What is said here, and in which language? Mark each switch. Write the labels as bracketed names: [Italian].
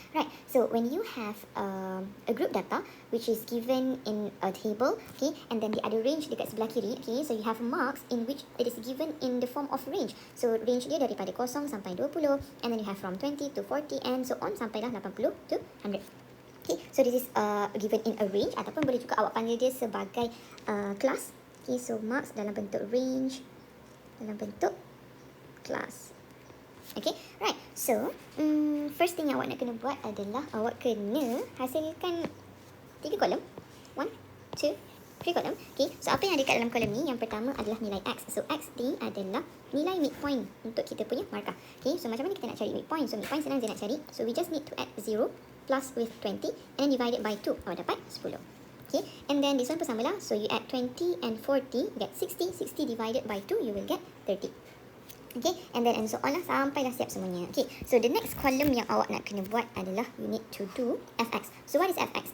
[English] Right, so when you have a group data which is given in a table, okay, and then the other range [Malay] dekat sebelah kiri, [English] okay, so you have marks in which it is given in the form of range. So range [Malay] dia daripada 0 sampai 20, [English] and then you have from 20 to 40 and so on [Malay] sampailah [English] 80 to 100. Okay, so this is given in a range, [Malay] ataupun boleh juga awak panggil dia sebagai [English] class. [Malay] Okay, so marks dalam bentuk range, dalam bentuk class. Okay, right. So, first thing yang awak nak kena buat adalah awak kena hasilkan 3 kolom. 1, 2, 3 kolom. Okay, so apa yang ada kat dalam kolom ni? Yang pertama adalah nilai X. So, X ni adalah nilai midpoint untuk kita punya markah. Okay, so macam mana kita nak cari midpoint? So, midpoint senang je nak cari. [English] So, we just need to add 0 plus with 20 and then divide it by 2. [Malay] Awak dapat 10. [English] Okay, and then this one [Malay] pun sama lah. [English] So, you add 20 and 40, get 60. 60 divided by 2, you will get 30. Okay, and then and so on lah [Malay] sampailah siap semuanya. [English] Okay, so the next column [Malay] yang awak nak kena buat adalah [English] you need to do fx. So what is fx?